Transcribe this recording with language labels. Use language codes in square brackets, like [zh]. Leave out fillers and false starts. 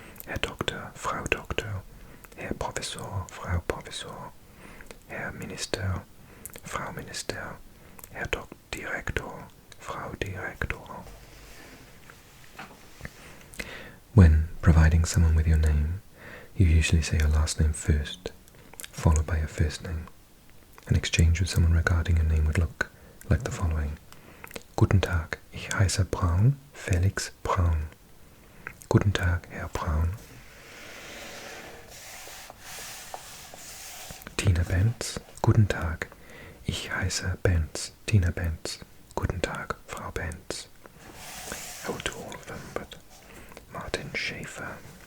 [de] Herr Doktor, Frau Doktor, Herr Professor, Frau Professor, Herr Minister, Frau Minister, Herr Direktor, Frau Direktor. [en] When providing someone with your name, you usually say your last name first, followed by your first name. An exchange with someone regarding your name would look like the following. [de] Guten Tag, ich heiße Braun, Felix Braun. Guten Tag, Herr Braun. Tina Benz, guten Tag, ich heiße Benz, Tina Benz. Guten [en] depends. I will do all of them, but Martin Schäfer.